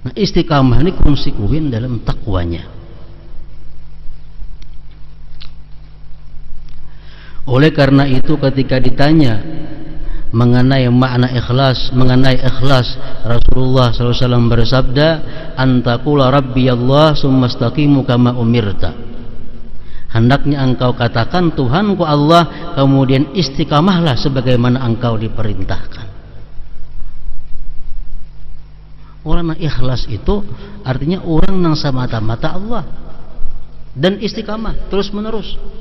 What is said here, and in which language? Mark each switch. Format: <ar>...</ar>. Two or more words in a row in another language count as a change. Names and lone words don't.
<id>Nah, istiqamah ini konsekuen dalam takwanya. Oleh karena itu ketika ditanya mengenai makna ikhlas, Rasulullah SAW bersabda,</id> <ar>"أن تقول ربي الله ثم استقم كما أمرت."</ar> <id>Hendaknya engkau katakan Tuhanku Allah, kemudian istiqamahlah sebagaimana engkau diperintahkan. Orang yang ikhlas itu artinya orang yang semata-mata Allah dan istiqamah terus menerus.</id>